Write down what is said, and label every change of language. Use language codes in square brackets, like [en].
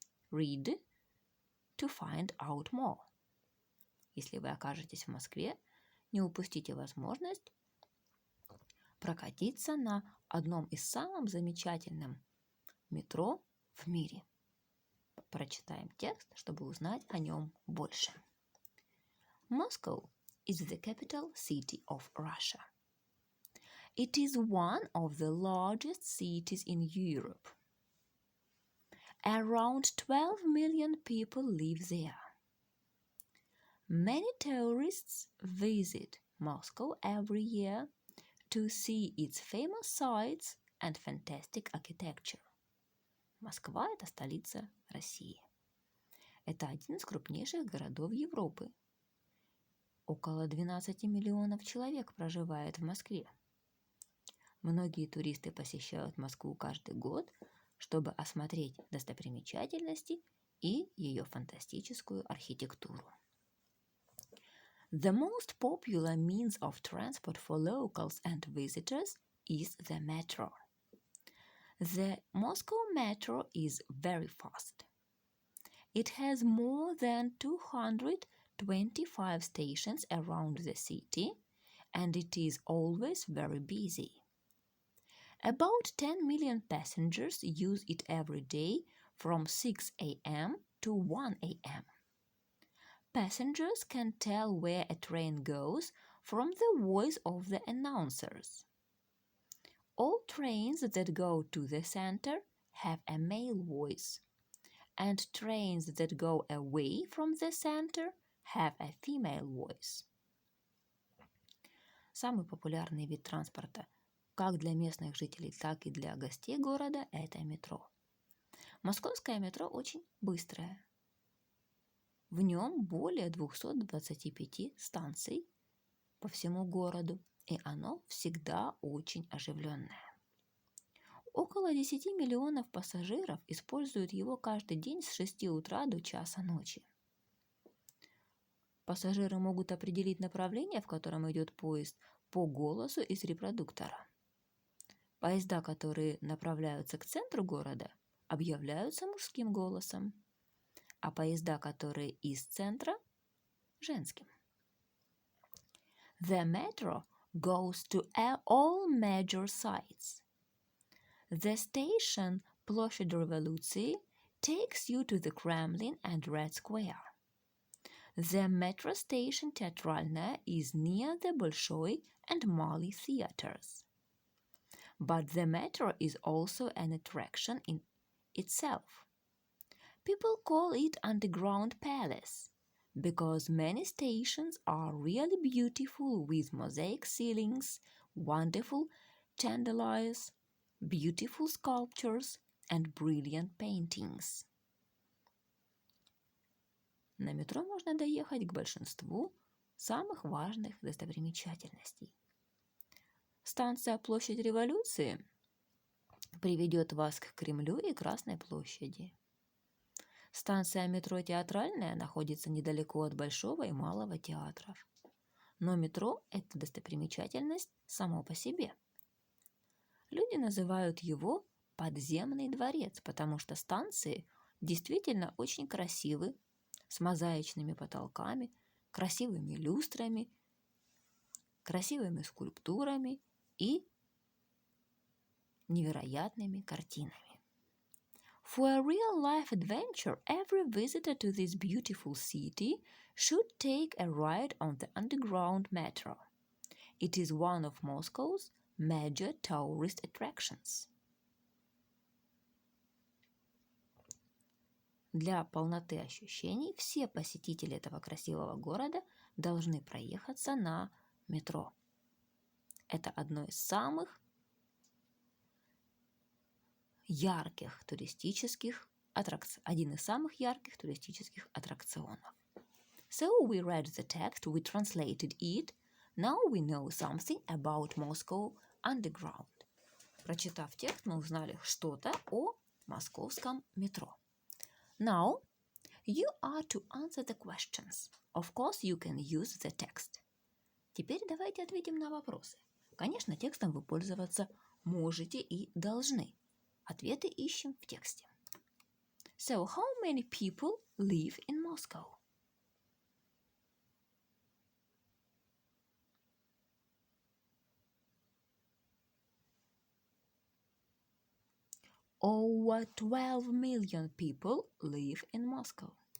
[en] Read to find out more. [ru] Если вы окажетесь в Москве, не упустите возможность прокатиться на одном из самых замечательных метро в мире. Прочитаем текст, чтобы узнать о нем больше. [en] Moscow is the capital city of Russia. It is one of the largest cities in Europe. Around 12 million people live there. Many tourists visit Moscow every year to see its famous sights and fantastic architecture. [ru] Москва – это столица России. Это один из крупнейших городов Европы. Около 12 миллионов человек проживает в Москве. Многие туристы посещают Москву каждый год, чтобы осмотреть достопримечательности и ее фантастическую архитектуру. [en] The most popular means of transport for locals and visitors is the metro. The Moscow Metro is very fast. It has more than 225 stations around the city, and it is always very busy. About 10 million passengers use it every day from 6 a.m. to 1 a.m. Passengers can tell where a train goes from the voice of the announcers. All trains that go to the center have a male voice, and trains that go away from the center have a female voice. [ru] Самый популярный вид транспорта как для местных жителей, так и для гостей города – это метро. Московское метро очень быстрое. В нем более 225 станций по всему городу, и оно всегда очень оживленное. Около 10 миллионов пассажиров используют его каждый день с 6 утра до часа ночи. Пассажиры могут определить направление, в котором идет поезд, по голосу из репродуктора. Поезда, которые направляются к центру города, объявляются мужским голосом, а поезда, которые из центра – женским. [en] The metro goes to all major sites. The station Площадь Революции takes you to the Kremlin and Red Square. The metro station Teatralnaya is near the Bolshoi and Mali theaters. But the metro is also an attraction in itself. People call it underground palace because many stations are really beautiful with mosaic ceilings, wonderful chandeliers, beautiful sculptures and brilliant paintings. [ru] На метро можно доехать к большинству самых важных достопримечательностей. Станция Площадь Революции приведет вас к Кремлю и Красной площади. Станция метро Театральная находится недалеко от Большого и Малого театров. Но метро – это достопримечательность само по себе. Люди называют его подземный дворец, потому что станции действительно очень красивы, с мозаичными потолками, красивыми люстрами, красивыми скульптурами и невероятными картинами. [en] For a real-life adventure, every visitor to this beautiful city should take a ride on the underground metro. It is one of Moscow's major tourist attractions. [ru] Для полноты ощущений все посетители этого красивого города должны проехаться на метро. Это один из самых ярких туристических аттракционов. [en] So we read the text, we translated it. Now we know something about Moscow Underground. [ru] Прочитав текст, мы узнали что-то о московском метро. [en] Now, you are to answer the questions. Of course, you can use the text. [ru] Теперь давайте ответим на вопросы. Конечно, текстом вы пользоваться можете и должны. Ответы ищем в тексте. [en] So, how many people live in Moscow? Over 12 million people live in Moscow.